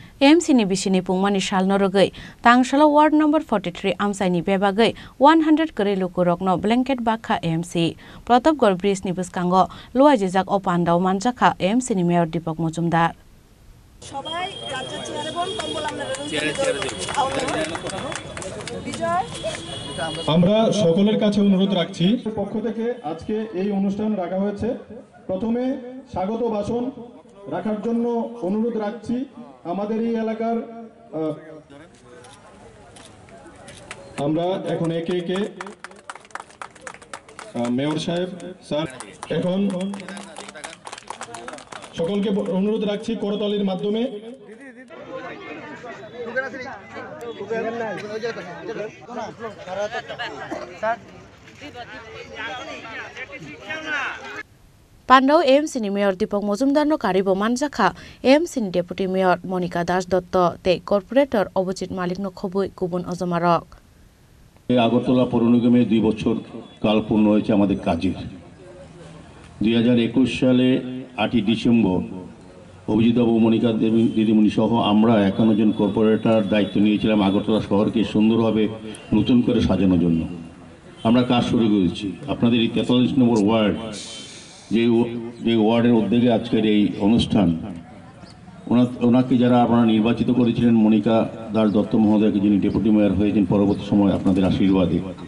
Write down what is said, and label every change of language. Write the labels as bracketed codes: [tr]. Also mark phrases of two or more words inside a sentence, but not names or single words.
[trp] AMC ni bisini pungmani shalno rogei tangshala [en] ward number [trp] 43 amsaini bebagei 100 kare lukurokno blanket bakha AMC Pratapgarh bridge ni buskango loajijak opandao manjakha AMC ni mayor Deepak Mojumdar সবাই রাজ্যের চেয়ারে বল কম্বল [bn] আমরা সকলের কাছে অনুরোধ রাখছি পক্ষ থেকে আজকে এই অনুষ্ঠান রাখা হয়েছে প্রথমে স্বাগত ভাষণ রাখার জন্য অনুরোধ রাখছি আমাদের এই এলাকার আমরা এখন একে একে মেয়র সাহেব স্যার এখন সকলকে অনুরোধ রাখছি করতালির মাধ্যমে [trp] Pandau AMC ni Mayor Deepak Mojumdar no karibo manjakha AMC ni [en] Deputy Mayor [trp] Monica Das Dotto te Corporator Obojit Malik no khobui kubun ojomarok [bn] আগরতলা পৌর নিগমে 2 বছর কাল পূর্ণ হয়েছে আমাদের কাজের 2021 সালে 8ই ডিসেম্বর অভিজিৎবাবু মনিকা দেবী দিদিমণি সহ আমরা 51 জন কর্পোরেটর দায়িত্ব নিয়েছিলাম আগরতলা শহরকে সুন্দরভাবে নতুন করে সাজানোর জন্য আমরা কাজ শুরু করেছি আপনাদের এই 43 নম্বর ওয়ার্ড যে ওয়ার্ডের উদ্যোগে আজকের এই অনুষ্ঠান ওনাকে যারা আপনারা নির্বাচিত করেছিলেন মনিকা দাস দত্ত মহোদয়কে যিনি [en] Deputy Mayor [bn] হয়েছেন পরবর্তী সময় আপনাদের আশীর্বাদে